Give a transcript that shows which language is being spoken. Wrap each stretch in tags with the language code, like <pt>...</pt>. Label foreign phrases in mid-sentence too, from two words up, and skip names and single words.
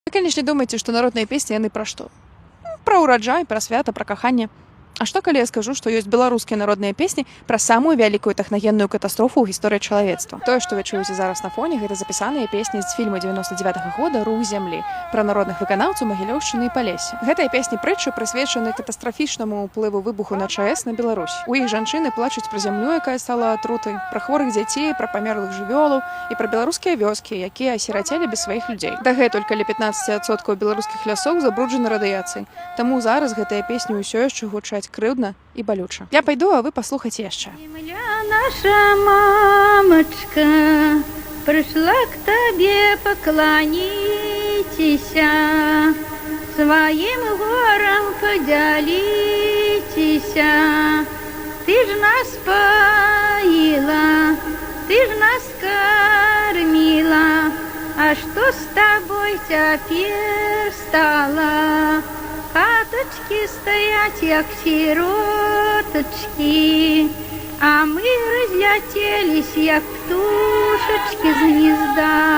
<ru>Вы, конечно, думаете, что народные песни,</ru> <be>яны пра што? Пра ўраджай, пра свята, пра каханне. А што, калі я скажу, што ёсць беларускія народныя песні пра самую вялікую тэхнагенную катастрофу ў гісторыі чалавецтва? Тое, што вы чуеце зараз на фоне, гэта запісаныя песні з фільма 99-го года «Рух зямлі» пра народных выканаўцаў Магілёўшчыны і Палесся. Гэтыя песні прытчы прысвечаны катастрафічнаму ўплыву выбуху на ЧАЭС на Беларусь. У іх жанчыны плачуць пра зямлю, якая стала атрутай, пра хворых дзяцей, пра памерлых жывёлаў і пра беларускія вёскі, якія асірацелі без сваіх людзей. Дагэтуль каля 15% беларускіх лясоў забруджаны радыяцыяй. Таму зараз гэтыя песні ўсё яшчэ гучаць крыўдна і балюча. Я пайду, а вы паслухайце яшчэ.</be> <ru>Земля наша мамочка пришла к тебе поклонитеся, своим гором поделитеся. Ты ж нас поила, ты ж нас кормила, а что с тобой теперь стало? Хаточки стоять, як сироточки, а мы разлетелись, як птушечки з гнезда.</ru>